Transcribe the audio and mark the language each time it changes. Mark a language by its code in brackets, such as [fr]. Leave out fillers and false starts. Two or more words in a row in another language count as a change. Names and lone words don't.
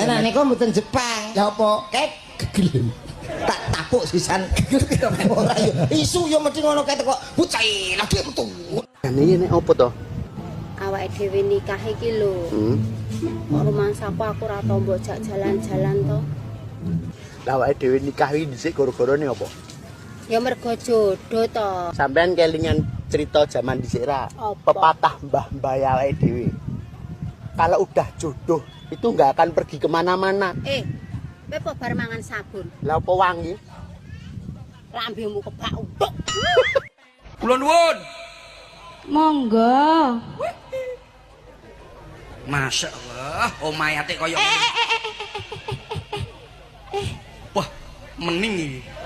[jv] Lah niku mboten Jepang. Ya apa? Kayak gegel. Tak tapuk sisan ora yo isu yo mesti ngono kae kok bocah lagi metu. Ini nek opo to? Awake dhewe nikah iki lho. Kok rumangsaku aku ora tau mbok jak jalan-jalan to. Lah awake dhewe nikah iki dhisik gara-garane opo? Ya mergo jodoh to. Sampean kelingan cerita zaman dhisik ra? Pepatah mbah-mbah awake dhewe. [id] Kalau udah jodoh itu nggak akan pergi kemana-mana. [jv] Kowe apa bar mangan sabun? Lah apa wangi? Lambemu kebak utuk. Kula nuwun. Monggo. [ar] ما شاء الله, [jv] omahe ate koyo ngene. Wah, mening iki.